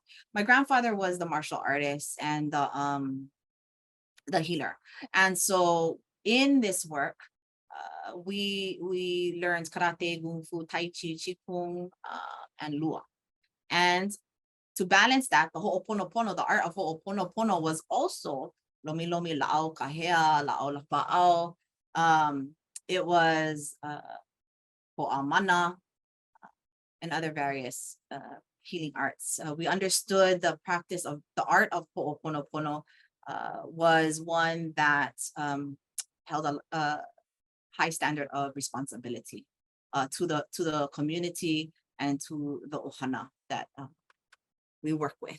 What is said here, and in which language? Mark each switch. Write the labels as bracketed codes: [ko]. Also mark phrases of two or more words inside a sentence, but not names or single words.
[en] My grandfather was the martial artist and the healer. And so in this work, we learned karate, gung fu, tai chi, qigong, and lua. And to balance that, the ho'oponopono, the art of ho'oponopono, was also [haw] lomi lomi la'au kahea, la'au lapa'au. [en] It was ho'amana, and other various healing arts. We understood the practice of the art of ho'oponopono was one that held a high standard of responsibility to the community and to the ohana that we work with.